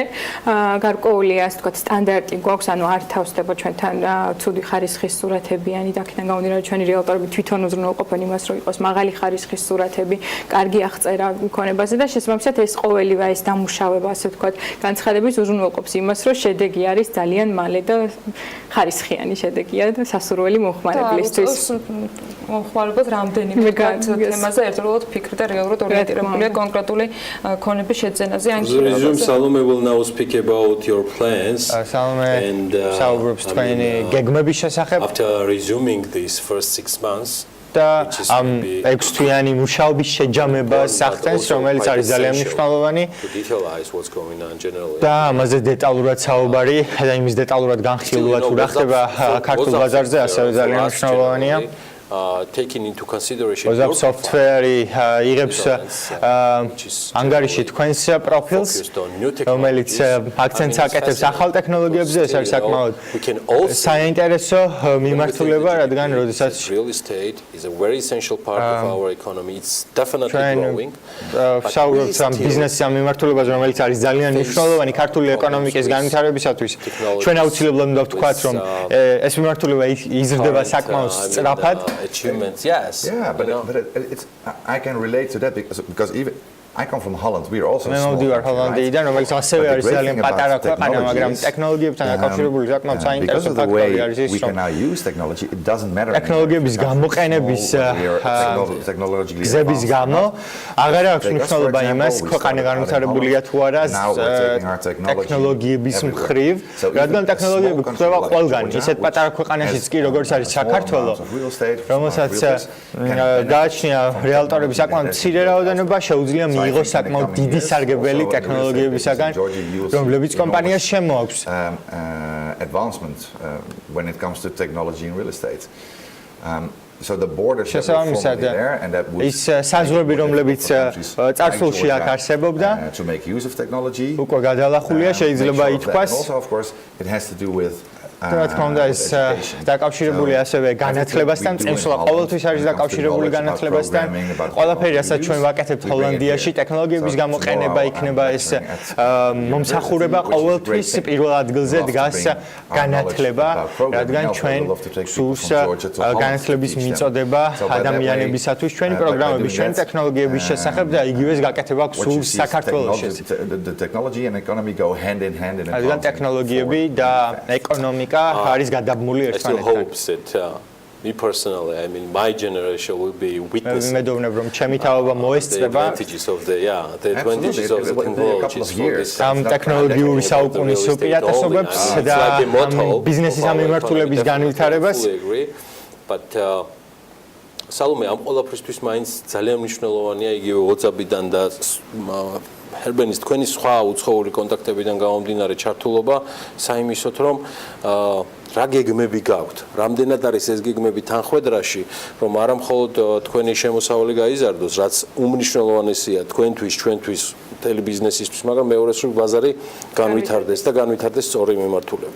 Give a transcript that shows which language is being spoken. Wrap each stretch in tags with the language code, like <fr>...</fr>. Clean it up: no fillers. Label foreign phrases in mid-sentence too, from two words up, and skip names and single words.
<ka>გარკვეული ასე ვთქვათ სტანდარტი გვაქვს, ანუ არ თავსდება ჩვენთან ცუდი ხარისხის სურათებიანი და აქედან გამომდინარე ჩვენი რეალტორები თვითონ უზრუნველყოფენ იმას, რომ იყოს მაღალი ხარისხის სურათები, კარგი აღწერა მქონებაზე და შესაბამისად ეს ყოველივე ეს დამუშავება ასე ვთქვათ განცხადების უზრუნველყოფს იმას, რომ შედეგი არის ძალიან მალე და ხარისხიანი შედეგია და სასურველი მომხმარებლისთვის. მომხმარებელს რამდენიმე თემაზე ერთდროულად ფიქრი და რეალურად ორიენტირებულია კონკრეტული ქონების შეძენაზე ან გზაზე.</ka> <en>Salome will now speak about your plans.</en> <ka>And საუბრობს თქვენი გეგმების შესახებ.</ka> <en>After resuming these first 6 months.</en> <ka>და ამ 6 თვიანი მუშაობის შეჯამებას ახდენს, რომელიც არის ძალიან მნიშვნელოვანი. და ამაზე დეტალურად საუბარი და იმის დეტალურად განხილვა თუ რა ხდება ქართულ ბაზარზე, ასევე ძალიან მნიშვნელოვანია.</ka> <en>Taking into consideration your software</en> <ka>იღებს ანგარიში თქვენს პროფილს, რომელიც აქცენტს აკეთებს ახალ ტექნოლოგიებზე, ეს არის საკმაოდ საინტერესო მიმართულება, რადგან როდესაც</ka> <en>real estate is a very essential part of our economy. It's definitely growing.</en> <ka>საუბრობთ ამ ბიზნესის ამ მიმართულებაზე, რომელიც არის ძალიან მნიშვნელოვანი ქართული ეკონომიკის განვითარებისათვის. ჩვენ აუცილებლად უნდა ვთქვათ, რომ ეს მიმართულება იზრდება საკმაოდ სწრაფად.</ka> <en>Achievements, yes. Yeah, but it's I can relate to that because even I come from Holland. We are also small.</en> <ka>მოვდივარ ჰოლანდიიდან, რომელიც ასევე არის ძალიან პატარა ქვეყანა, მაგრამ ტექნოლოგიებთან დაკავშირებული საკმაოდ საინტერესო ფაქტორი არის ის,</ka> <en>we can now use technology. It doesn't matter.</en> <ka>ტექნოლოგიების გამოყენების გზების გამო აღარ აქვს მნიშვნელობა იმას, ქვეყანა განვითარებულია თუ არა ტექნოლოგიების მხრივ, რადგან ტექნოლოგიები გვხვდება ყველგან, ისეთ პატარა ქვეყანაშიც კი, როგორც არის საქართველო, რომელსაც გააჩნია რეალტორების საკმაოდ მცირე რაოდენობა, შეუძლია მიიღოს საკმაოდ დიდი სარგებელი ტექნოლოგიებისაგან, რომლებიც კომპანიას შემოაქვს.</ka> <en>Advancement when it comes to technology in real estate. So the borders are there and that would</en> <ka>ის საზღვრები, რომლებიც წარსულში აქ არსებობდა,</ka> <en>to make use of technology.</en> <ka>უკვე გადალახულია, შეიძლება ითქვას.</ka> <en>Also of course it has to do with</en> <ka>რა თქმა უნდა ეს დაკავშირებული ასევე განათლებასთან, წინსვლა ყოველთვის არის დაკავშირებული განათლებასთან. ყველაფერი, რასაც ჩვენ ვაკეთებთ ჰოლანდიაში, ტექნოლოგიების გამოყენება იქნება ეს მომსახურება ყოველთვის პირველ ადგილზე დგას განათლება, რადგან ჩვენ სურს განათლების მიწოდება ადამიანებისათვის ჩვენი პროგრამების, ჩვენი ტექნოლოგიების შესახებ და იგივეს გაკეთება სურს საქართველოში.</ka> <en>The technology and economy go hand in hand in a</en> <ka>რადგან ტექნოლოგიები და ეკონომიკა არის გადაბმული ერთმანეთთან.</ka> <en>Me personally, I mean, my generation will be witnessing</en> <ka>მედოვნებ რომ ჩემი თაობა მოესწრება</ka> <en>the advantages of the technologies for this</en> <ka>ამ ტექნოლოგიური საუკუნის უპირატესობებს და ბიზნესის ამ მიმართულების განვითარებას. But სალომე, ამ ყველაფრისთვის მაინც ძალიან მნიშვნელოვანია იგივე WhatsApp-იდან და ჰერბენის თქვენი სხვა უცხოური კონტაქტებიდან გამომდინარე ჩართულობა საიმისოთ, რომ რა გეგმები გაქვთ, რამდენად არის ეს გეგმები თანხვედრაში, რომ არა მხოლოდ თქვენი შემოსავალი გაიზარდოს, რაც უმნიშვნელოვანესია თქვენთვის, ჩვენთვის, მთელი ბიზნესისთვის, მაგრამ მეორე სრულ ბაზარი განვითარდეს და განვითარდეს სწორი მიმართულებით.</ka>